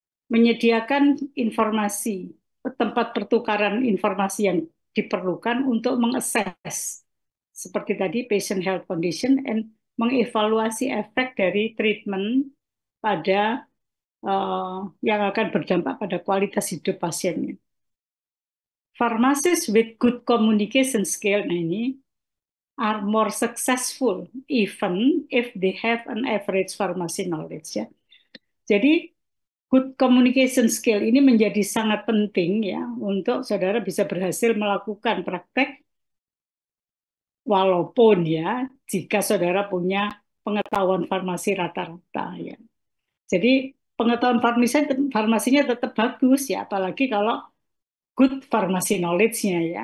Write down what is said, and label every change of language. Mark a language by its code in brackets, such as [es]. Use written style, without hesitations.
[id] menyediakan informasi, tempat pertukaran informasi yang diperlukan untuk mengakses seperti tadi [en] patient health condition and [id] mengevaluasi efek dari treatment pada yang akan berdampak pada kualitas hidup pasiennya. [en] Pharmacists with good communication skill, [id] nah ini, [en] are more successful even if they have an average pharmacy knowledge ya. [id] Jadi [en] good communication skill [id] ini menjadi sangat penting ya untuk saudara bisa berhasil melakukan praktek walaupun ya jika saudara punya pengetahuan farmasi rata-rata ya. Jadi pengetahuan farmasinya tetap bagus ya, apalagi kalau [en] good pharmacy knowledge- [id] nya ya.